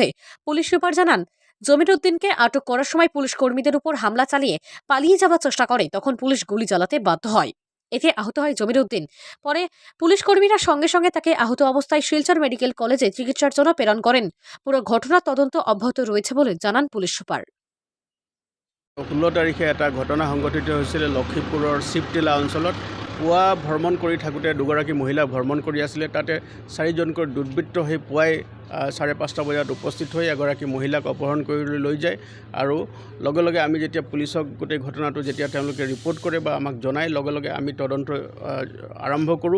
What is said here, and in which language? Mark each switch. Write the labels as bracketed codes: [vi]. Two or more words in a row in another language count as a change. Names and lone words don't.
[bn] পুলিশ সুপার জানান, জমির উদ্দিনকে আটক করার সময় পুলিশ কর্মীদের উপর হামলা চালিয়ে পালিয়ে যাওয়ার চেষ্টা করে, তখন পুলিশ গুলি চালাতে বাধ্য হয়। এতে আহত হয় জমির উদ্দিন। পরে পুলিশ কর্মীরা সঙ্গে সঙ্গে তাকে আহত অবস্থায় শিলচর মেডিকেল কলেজে চিকিৎসার জন্য প্রেরণ করেন। পুরো ঘটনার তদন্ত অব্যাহত রয়েছে বলে জানান পুলিশ সুপার। [as] 16 তাৰিখে এটা ঘটনা সংঘটিত হৈছিল লক্ষীপুৰৰ শিৱটেলা অঞ্চলত। পুৱা ভ্ৰমণ কৰি থাকোঁতে দুগৰাকী মহিলা ভ্ৰমণ কৰি আছিলে। তাতে 4জনকৈ দুৰ্বৃত্ত হৈ পুৱাই 5:30 বজাত উপস্থিত হৈ এগৰাকী মহিলাক অপহৰণ কৰি লৈ যায়। আৰু লগে লগে আমি যেতিয়া পুলিচক গোটেই ঘটনাটো যেতিয়া তেওঁলোকে ৰিপৰ্ট কৰে বা আমাক জনায়, লগে লগে আমি তদন্ত আৰম্ভ কৰোঁ।